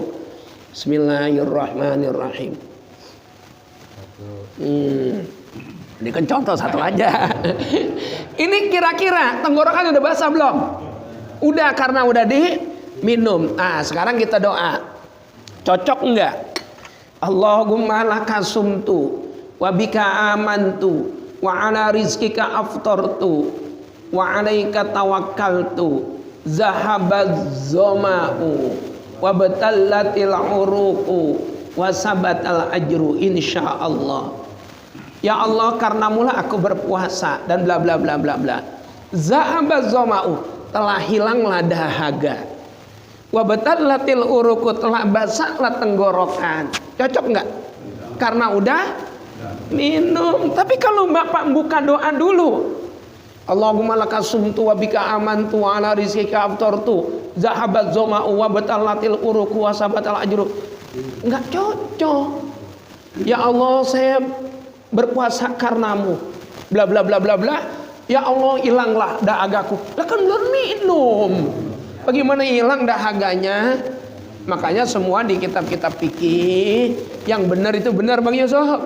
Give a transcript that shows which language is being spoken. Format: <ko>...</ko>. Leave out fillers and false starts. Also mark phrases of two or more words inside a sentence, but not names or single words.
<ar>بسم الله الرحمن الرحيم.</ar> <id>Ini kan contoh 1 aja. Ini kira-kira tenggorokan udah basah belum? Udah, karena udah diminum. Nah sekarang kita doa. Cocok enggak?</id> <ar>اللهم لك صمت وبك آمنت وعلى رزقك أفطرت وعليك توكلت ذهب الظمأ وابتلت العروق وثبت الأجر إن شاء الله.</ar> <id>Ya Allah, karena mula aku berpuasa dan bla bla bla bla bla.</id> <ar>ذهب الظمأ,</ar> <id>telah hilanglah dahaga.</id> <ar>وابتلت العروق,</ar> <id>telah basahlah tenggorokan. Cocok enggak? Karena udah minum. Tapi kalau Bapak buka doa dulu,</id> <ar>اللهم لك صمت وبك آمنت وعلى رزقك أفطرت ذهب الظمأ وابتلت العروق وثبت الأجر.</ar> <id>Enggak cocok. Ya Allah, saya berpuasa karenamu. Bla bla bla bla bla. Ya Allah, hilanglah dahagaku. Lah kan belum minum. Bagaimana hilang dahaganya? Makanya semua di kitab-kitab fikih yang benar itu benar Bang Yusuf.</id>